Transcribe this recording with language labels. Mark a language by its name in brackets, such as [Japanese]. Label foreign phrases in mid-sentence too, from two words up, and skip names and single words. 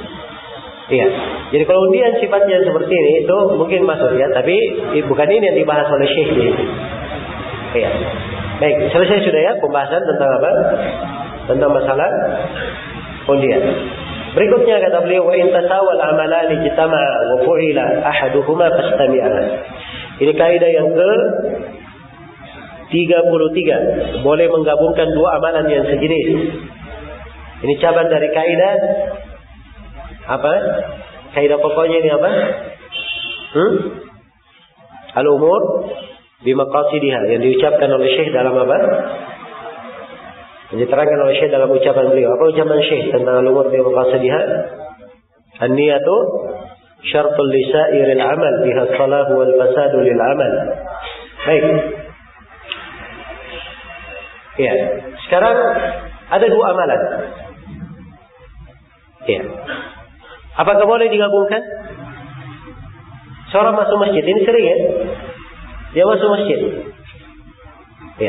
[Indonesian] Iya. Jadi kalau undian sifatnya seperti ini itu mungkin masuk ya, tapi bukan ini yang dibahas oleh Syekh ini. Iya. Baik, selesai sudah ya pembahasan tentang apa? Tentang masalah undian. Berikutnya kata beliau, [Arabic] وإن تساوى العملان اجتمعا وفعل أحدهما فاستمعا. [Indonesian] Ini kaidah yang ke 33. Boleh menggabungkan dua amalan yang sejenis. Ini cabang dari kaidah apa? Kaidah pokoknya ini apa? [Arabic] الأمور بمقاصدها, [Indonesian] yang diucapkan oleh Syekh dalam apa? Yang diterangkan oleh Syekh dalam ucapan beliau. Apa ucapan Syekh tentang [Arabic] الأمور بمقاصدها? النية شرط لسائر العمل بها الصلاح والفساد للعمل. [Indonesian] Baik. Ya, sekarang ada dua amalan. Ya. Apakah boleh digabungkan? Seorang masuk masjid, ini sering ya? Dia masuk masjid. Ya.